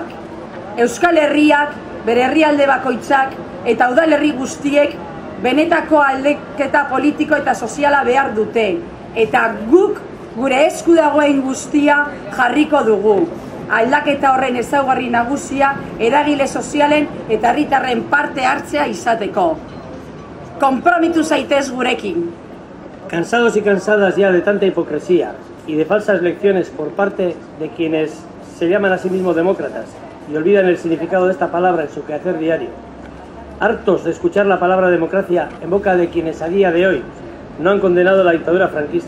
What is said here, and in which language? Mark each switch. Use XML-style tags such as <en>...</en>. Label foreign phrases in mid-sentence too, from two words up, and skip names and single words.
<eu>Euskal Herriak, bere herrialde bakoitzak eta udalerri guztiek benetako aldeketa politiko eta soziala behar dute. Eta guk gure esku dagoen guztia jarriko dugu. Aldaketa horren ezaugarri nagusia eragile sozialen eta herritarren parte hartzea izateko. Konpromitu zaitez gurekin.</eu> <es>Cansados y cansadas ya de tanta hipocresía y de falsas lecciones por parte de quienes se llaman a sí mismos demócratas y olvidan el significado de esta palabra en su quehacer diario. Hartos de escuchar la palabra democracia en boca de quienes a día de hoy no han condenado la dictadura franquista.</es>